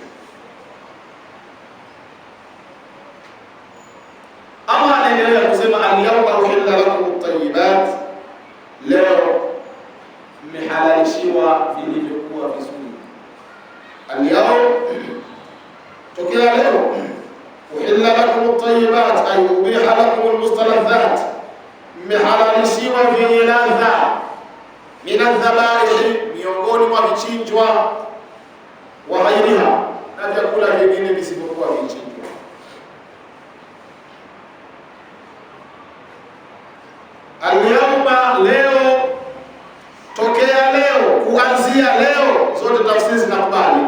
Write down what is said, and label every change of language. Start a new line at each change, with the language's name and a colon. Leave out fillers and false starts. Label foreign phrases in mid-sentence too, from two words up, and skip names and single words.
Swahili: Allah anaendelea kusema
Arabic: اليوم أحل لكم الطيبات,
Swahili: leo mmehalalishiwa vilivyokuwa vizuri. Al-yawm, tokea leo,
Arabic: أحل لكم الطيبات أي أبيح لكم المستلذات,
Swahili: mmehalalishiwa vyenye ladha,
Arabic: من الذبائح,
Swahili: miongoni mwa vichinjwa,
Arabic: وغيرها,
Swahili: na vyakula vingine visivyokuwa vichinjwa. Al-yawma, leo, tokea leo, kuanzia leo, zote tafsiri zinakubali.